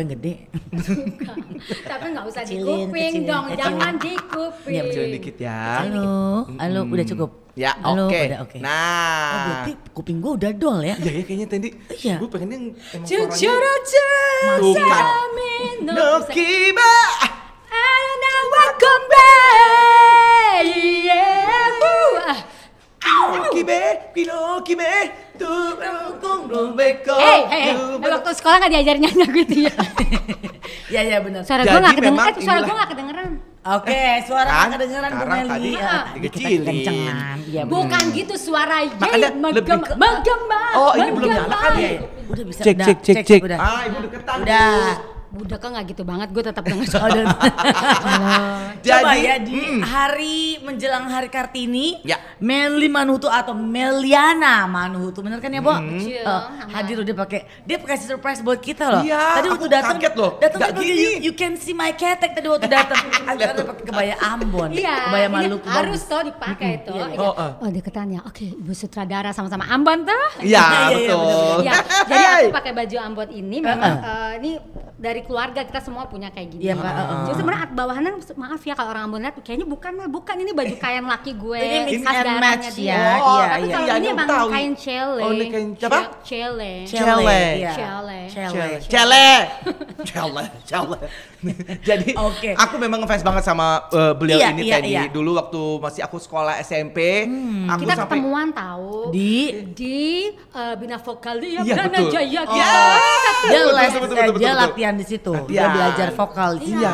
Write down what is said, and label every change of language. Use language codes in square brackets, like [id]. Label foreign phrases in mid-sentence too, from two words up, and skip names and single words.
[id] suka yang gede? Tapi nggak usah di Kecilin, kuping kecilin, dong, kecilin. jangan di kuping. Iya, Kecilin dikit ya. Halo, udah cukup? Ya, Halo, oke. udah oke. Nah. Oh, berarti kuping gua udah dol ya? Iya ya kayaknya tadi. Iya. Gue pengennya yang emang Jujur suaranya. aja, Tuh kan. no, No kiba. [en] I don't know what come back, yeah. Kibe, kilo kibe, tu kung beko. [id] Hey, waktu sekolah nggak diajarin nyanyi gitu ya. Iya, benar. Suara Jadi gue nggak kedengeran, memang suara gue inilah- nggak kedengeran. Oke, suara Kan? nggak kedengeran Bu Sekarang Meli. tadi dikecilin. Kencengan. Iya, benar. Bukan gitu suara Makanya lebih ke- menggema. Oh, ini belum nyala kali ya? Udah bisa. Cek, udah, cek, cek, cek. Udah. Ah, ibu deketan. Udah. Budak kan nggak gitu banget, gue tetap denger Oh, suara. Coba Jadi, ya di hari menjelang hari Kartini, Ya. Melly Manuhutu atau Meliana Manuhutu, bener kan ya, Bo? Betul. Hadir dia pakai surprise buat kita loh. Iya, Tadi aku waktu datang kaget loh. Datang Nggak tuh pakai gini. [en] you can see my [id] ketek tadi waktu datang. Ada pakai kebaya Ambon, Iya, kebaya ini Maluku. harus bagus. tuh dipakai tuh. Iya, Iya. Oh, Oh, deketan ya. Oke, Ibu sutradara sama-sama Ambon tuh. Iya, Iya, betul. Ya, jadi aku pakai baju Ambon ini memang ini dari keluarga kita semua punya kayak gini. Iya, Pak. Jadi sebenarnya bawahannya maaf ya kalau orang Ambon lihat kayaknya bukan ini baju kain laki gue. Ini mix khas and daerahnya match dia. ya. Oh, Iya, Tapi iya. kalau Iya, ini aku emang tahu. kain cele. Oh, ini kain apa? Cele. Cele. Iya. Cele. Cele. Cele. Jadi Oke. aku memang ngefans banget sama beliau Iya, ini iya, tadi. iya. Dulu waktu masih aku sekolah SMP, aku Kita sampai ketemuan tahu Di Bina Vokalia Iya, Brana betul. Jaya Oh. kita. dia Betul, les, betul, betul, dia betul. latihan di situ. Dia Latihan. belajar vokal di situ.